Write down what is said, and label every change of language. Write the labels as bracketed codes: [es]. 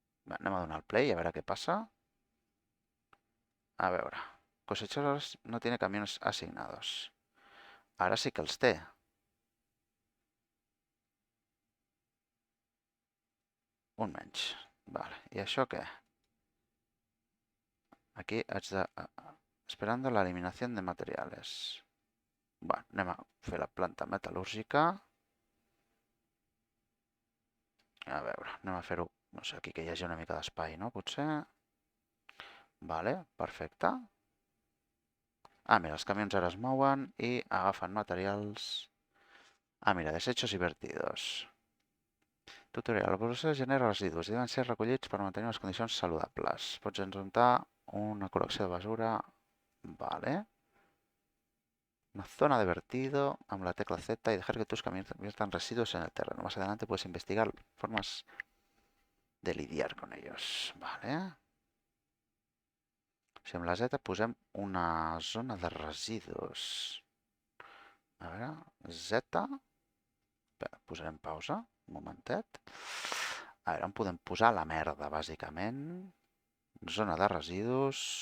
[ca] Va, anem a donar el play a veure què passa. A veure. [es] Cosechadores no tiene camiones asignados. [ca] Ara sí que els té. Un menys. Vale, i això què? Aquí haig de... [es] Esperando la eliminación de materiales. [ca] Bueno, anem a fer la planta metal·lúrgica. A veure, anem a fer-ho... No sé, aquí que hi hagi una mica d'espai, no? Potser... Vale, perfecte. Ah, mira, els camions ara es mouen i agafen materials... Ah, mira, desechos i vertidos. Tutorial. El procés genera residus i deuen ser recollits per mantenir les condicions saludables. Pots enjuntar una col·lecció de basura... Vale. [es] Una zona de vertido [ca] amb [es] la tecla Z y dejar que tus camiones viertan residuos en el terreno. Más adelante puedes investigar formas de lidiar con ellos. [ca] Vale. Si amb la Z posem una zona de residus. A veure, Z. Espera, posarem pausa, un momentet. A veure, on podem posar la merda, bàsicament. Zona de residus.